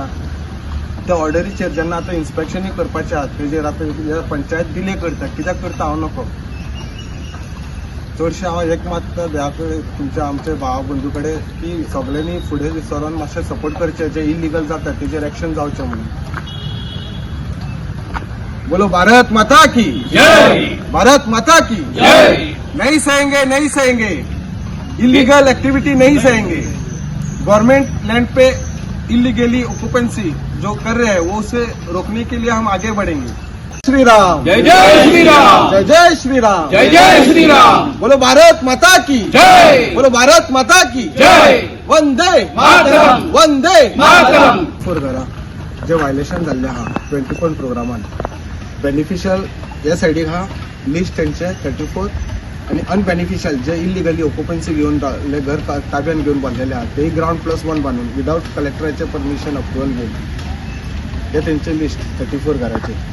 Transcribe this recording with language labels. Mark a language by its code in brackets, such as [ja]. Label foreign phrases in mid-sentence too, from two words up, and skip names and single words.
[kok] त्या ऑर्डरीचेर जेन्ना आतां इन्स्पेक्शनूय करपाचें आहा तेजेर आतां पंचायत डिले करता. कित्याक करता हांव नको. चडशें हांव एक मागता ह्या कडेन तुमच्या आमचे भाव बंधू कडेन की सगळ्यांनी फुडें सरोन मातशें सपोर्ट करचें. जे इलिगल जाता तेजेर एक्शन जावचें म्हणून. [hi] बोलो भारत माता की जय. भारत माता की जय. नहीं सहेंगे [en] illegal activity [hi] नहीं सहेंगे. [en] government land [hi] पे [en] illegally occupancy [hi] जो कर रहे हैं वो उसे रोकने के लिए हम आगे बढ़ेंगे. श्री राम. जय जय श्री राम. जय जय श्री राम. जय जय श्री राम. बोलो भारत माता की जय. बोलो भारत माता की जय. वंदे मातरम. वंदे मातरम. [kok] फोर घरा जे वायलेशन जाल्ले आहा 20 [en] point programme [kok] बेनिफिशियल ह्या सायडीक आहा लिस्ट तेंचे 34 आनी अनबेनिफिशियल जे [en] illegally occupancy [kok] घेवन घर ताब्यान घेवन बांदलेले आहा ते ग्राउंड+1 बांदून विदाउट कलेक्टराचे [en] permission approval [kok] घेवन हे तेंचे लिस्ट 34 घराचे.